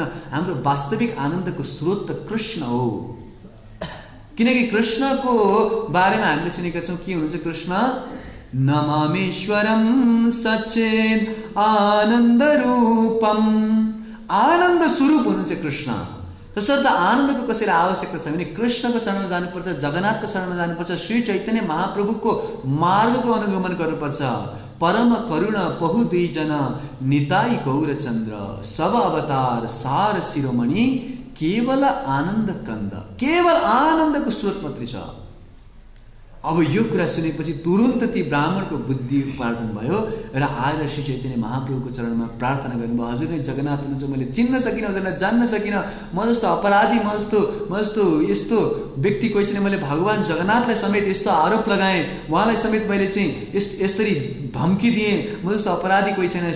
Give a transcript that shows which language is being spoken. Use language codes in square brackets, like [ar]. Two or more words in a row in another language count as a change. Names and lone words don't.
[ne] हाम्रो वास्तविक आनन्दको स्रोत त कृष्ण हो, किनकि कृष्णको बारेमा हामीले सुनेका छौँ के हुनुहुन्छ कृष्ण, [sa] नमामेश्वरम सच्चिद आनन्द रूपम, [ne] आनन्द स्वरूप हुनुहुन्छ कृष्ण। तसर्थ आनन्दको कसैलाई आवश्यकता छ भने कृष्णको शरणमा जानुपर्छ, जगन्नाथको शरणमा जानुपर्छ, श्री चैतन्य महाप्रभुको मार्गको अनुगमन गर्नुपर्छ। [bn] পরম করুণ বহু দুইজন নিতাই গৌরচন্দ্র, সব অবতার সার শিরোমণি, কেবল আনন্দ কন্দ, [ne] केवल आनन्दको स्रोत मात्रै छ। अब यो कुरा सुनेपछि तुरुन्त ती ब्राह्मणको बुद्धि उपार्जन भयो र आएर श्री चैतन्य महाप्रभुको चरणमा प्रार्थना गर्नुभयो, हजुर नै जगन्नाथ हुनुहुन्छ, मैले चिन्न सकिनँ, हजुरलाई जान्न सकिनँ, म जस्तो अपराधी, म जस्तो यस्तो व्यक्ति कोही छैन, मैले भगवान जगन्नाथलाई समेत यस्तो आरोप लगाएँ, उहाँलाई समेत मैले चाहिँ यसरी धम्की दिएँ, म जस्तो अपराधी कोही छैन।